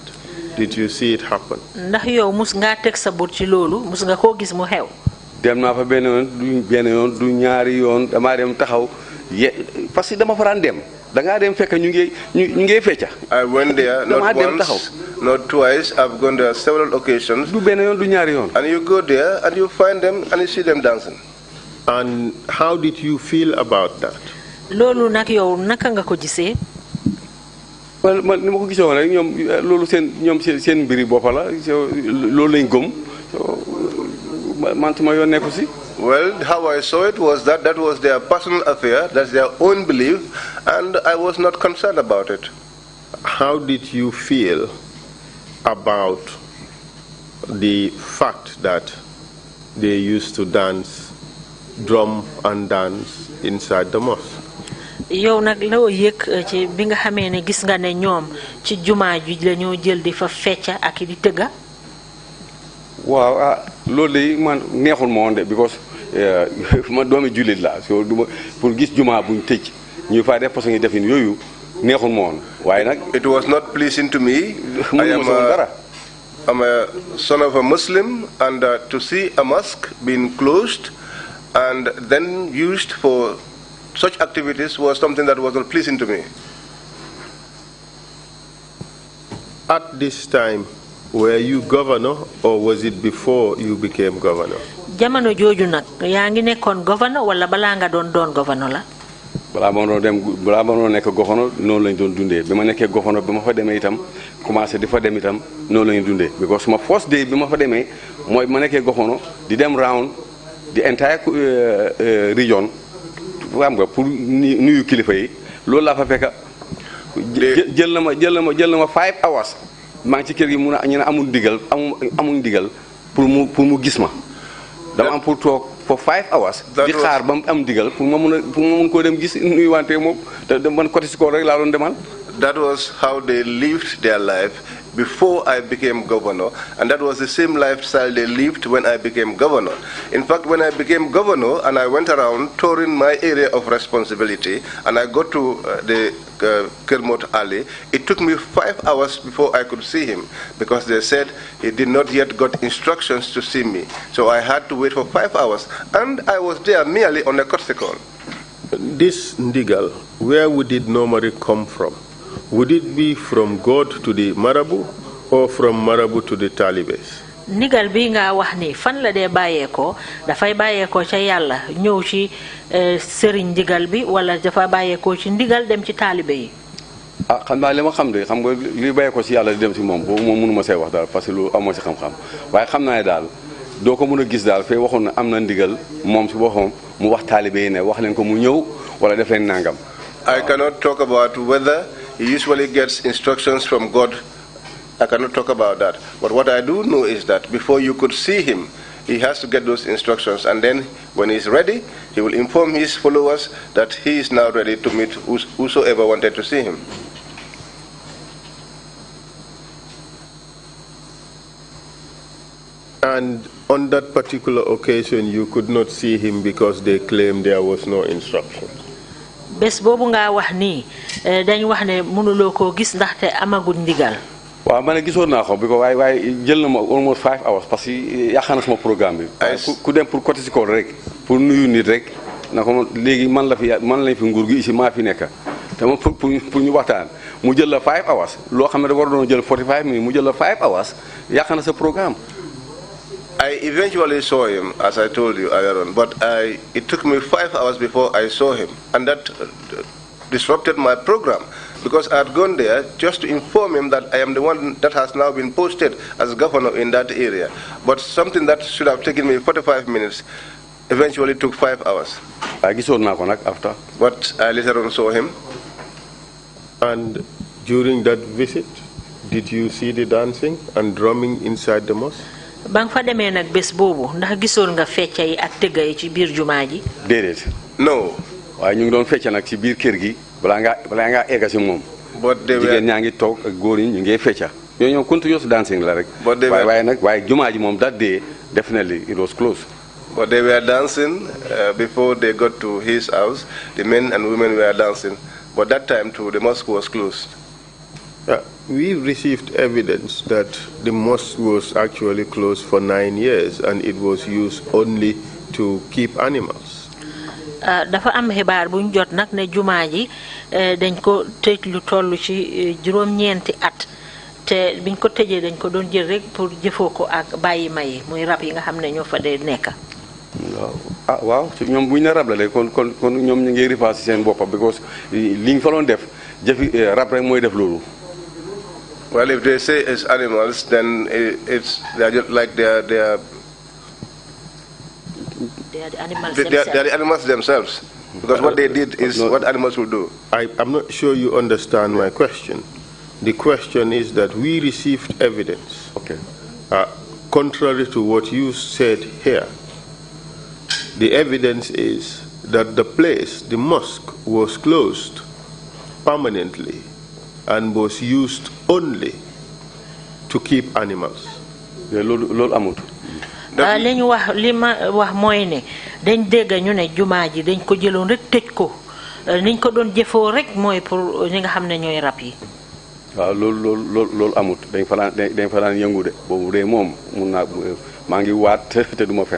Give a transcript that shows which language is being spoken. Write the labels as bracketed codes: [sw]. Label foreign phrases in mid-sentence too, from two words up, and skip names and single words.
[en] Did you see it happen? [wo] ndax yow mus nga tek sa bot ci lolu mus nga ko gis mu xew. dem naa fa benn yoon du ñaari yoon dama dem taxaw [fr] parce que [wo] dama faraan dem da ngaa dem fekk ñu ngi fecca. [en] I went there not once, not twice. I've gone there several occasions. [wo] du benn yoon du ñaari yoon. [en] And you go there and you find them and you see them dancing. And how did you feel about that? [wo] Lolu nak yow naka nga ko gisee? Well, man ni ma ko gisoon rek ñoom loolu seen mbiri bopp la loolu lañ gëm man tuma yoon nekku si. [en] Well, how I saw it was that was their personal affair, that's their own belief, and I was not concerned about it. How did you feel about the fact that they used to drum and dance inside the mosque? [wo] yow nak law yek ci bi nga xamé ne gis nga ne ñoom ci juma ju lañu jël di fa fecca ak di tëgga. waaw loolu de man neexul ma woon de because ma doomi jullit la so duma pour gis juma buñ tëj ñu fa def façon defin yooyu neexul ma woon waaye nag. [en] It was not pleasing to me. I'm a son of a Muslim, and to see a mosque being closed and then used for such activities was something that was not pleasing to me. at this time, were you governor or was it before you became governor? [wo] Jamono joju nak yaangi nekkon governor wala bala nga don governor la? Bala ma no nek governor non lañ doon dundé bima nekké governor bima fa démé itam commencé difa dem itam non lañ dundé because [en] my first day [wo] bima fa démé moy ma nekké governor di dem [en] round the entire region [wo] xam nga pour nuyu kilifa yi loolu la fa fekk jël na ma 5 hours maa ngi ci kër gi mu ñu amul digal pour mu gis ma dama am pour toog [en] for 5 hours [wo] di xaar ba am digal pour ma mun ko dem gis nuyu wante moom te man côté ko rek laa doon demal. [en] That was how they lived their life before I became governor, and that was the same lifestyle they lived when I became governor. In fact, when I became governor and I went around touring my area of responsibility, and I got to the Kermot Alley, it took me 5 hours before I could see him, because they said he did not yet got instructions to see me. So I had to wait for 5 hours, and I was there merely on a courtesy call. This ndigal, where would it normally come from? Would it be from God to the Marabu or from Marabu to the Talibes? [wo] Ndigal bi nga wax ni fan la dee bàyyeekoo dafay bàyyeekoo ca yàlla ñëw ci sëriñ ndigal bi wala dafa bàyyeekoo ci ndigal dem ci taalibe yi. ah xam naa li ma xam de xam nga li bàyyeekoo ci yàlla di dem ci moom boobu moom mënu ma see wax daal [fr] parce que [wo] lu amoo ci xam-xam waaye xam naa ne daal doo ko mën a gis daal fee waxoon na am na ndigal moom ci boppam mu wax taalibe yi ne wax leen ko mu ñëw wala def leen nangam. [en] I cannot talk about whether he usually gets instructions from God. I cannot talk about that. But what I do know is that before you could see him, he has to get those instructions. And then when he's ready, he will inform his followers that he is now ready to meet whosoever wanted to see him. And on that particular occasion, you could not see him because they claimed there was no instruction. [wo] Bes bobu nga wax ni dañ wax ne mënuloo koo gis ndaxte amagul ndigal. waaw man gisoon naa ko because waaye jël na ma [en] almost 5 hours [fr] parce que [wo] yàq na sama programme bi. ku dem [fr] pour côté [wo] si kaw rek pour nuyu nit rek na ko léegi man lañ fi nguur gi ici maa fi nekk te moom pour ñu waxtaan mu jël la 5 hours loo xam ne da war doon jël 45 minutes mu jël la 5 hours yàq na sa programme. [en] I eventually saw him, as I told you earlier on, but it took me 5 hours before I saw him, and that disrupted my program, because I had gone there just to inform him that I am the one that has now been posted as governor in that area. But something that should have taken me 45 minutes eventually took 5 hours. After. But I later on saw him. And during that visit, did you see the dancing and drumming inside the mosque? [wo] Bang fa demee nag bés boobu ndax gisoon nga fecca yi ak tëgga yi ci biir jumaa ji. Déedéet. [en] No. [wo] waaye ñu ngi doon fecca nag ci biir kër gi balaa ngaa egga si moom. jigéen ñaa ngi toog ak góor yi ñu ngi fecca. yooyu ñoom [en] continuous dancing [wo] la rek. waaye jumaa ji moom [en] that day definitely it was closed. But they were dancing before they got to his house. The men and women were dancing. But that time too, the mosque was closed. We received evidence that the mosque was actually closed for 9 years and it was used only to keep animals. [wo] Dafa am xibaar buñ jot nag ne jumaa ji dañ ko tëj lu toll ci juróom-ñeenti at te biñ ko tëjee dañ ko doon jël rek pour jëfoo ko ak bàyyi may muy rab yi nga xam ne ñoo fa dee nekk. waaw ñoom buñ ne rab la de kon ñoom ñu ngi rifaasi seen boppa because liñ fa doon def jëfi rab rek mooy def loolu. [en] Well, if they say it's animals, then they're just like they are the animals themselves. They are the animals themselves. Because what they did is what animals will do. I'm not sure you understand my question. The question is that we received evidence. Okay. Contrary to what you said here, the evidence is that the place, the mosque, was closed permanently and was used only to keep animals. [wo] Li ñu wax li ma wax mooy ne dañ dégg ñu ne jumaa ji dañ ko jëloon rek tëj ko niñ ko doon jëfoo rek mooy pour ñi nga xam ne ñooy rab yi. waaw loolu amut dañ fa daan yëngu de boobu de moom mun naa mangi wat te duma fen.